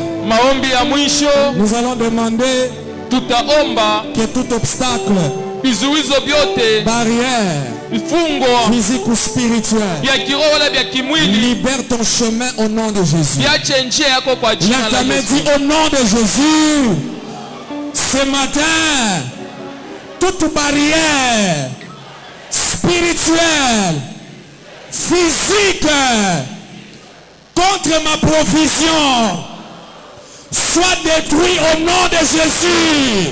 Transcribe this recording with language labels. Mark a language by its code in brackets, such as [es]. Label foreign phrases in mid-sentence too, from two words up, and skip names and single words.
[sw] maombi ya mwisho, [fr] nous allons demander [sw] tutaomba [fr] que tout obstacle, [sw] vizuizo vyote, [fr] barrière, [sw] vifungo [fr] physique ou spirituel, [sw] vya kiroho wala vya kimwili, [fr] libère ton chemin au nom de Jésus. [sw] viache njia yako kwa jina [fr] Lève la ta main, Yesu. dis au nom de Jésus. Ce matin, toute barrière spirituelle, physique, contre ma provision, soit détruit au nom de Jésus.